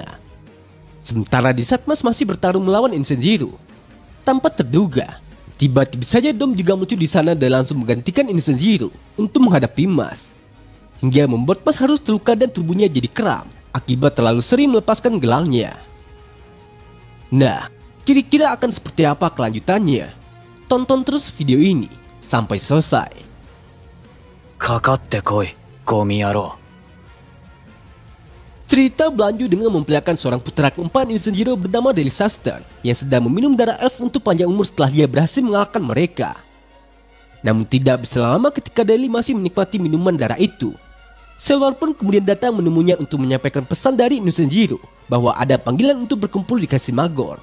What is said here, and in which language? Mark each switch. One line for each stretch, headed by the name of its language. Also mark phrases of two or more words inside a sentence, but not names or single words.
Indonesian: Sementara di saat Mas masih bertarung melawan Innocent Zero, tanpa terduga, tiba-tiba saja Dom juga muncul di sana dan langsung menggantikan Innocent Zero untuk menghadapi Mas. Hingga membuat Mas harus terluka dan tubuhnya jadi kram akibat terlalu sering melepaskan gelangnya. Nah, kira-kira akan seperti apa kelanjutannya? Tonton terus video ini sampai selesai.
Japanese: かかってこい、ゴミ野郎。
Indonesian: Cerita berlanjut dengan memperlihatkan seorang putra keempat Innocent Zero bernama Delisaster yang sedang meminum darah elf untuk panjang umur setelah dia berhasil mengalahkan mereka. Namun tidak berselang lama ketika Deli masih menikmati minuman darah itu, Selwar pun kemudian datang menemuinya untuk menyampaikan pesan dari Innocent Zero bahwa ada panggilan untuk berkumpul di Castle Magor.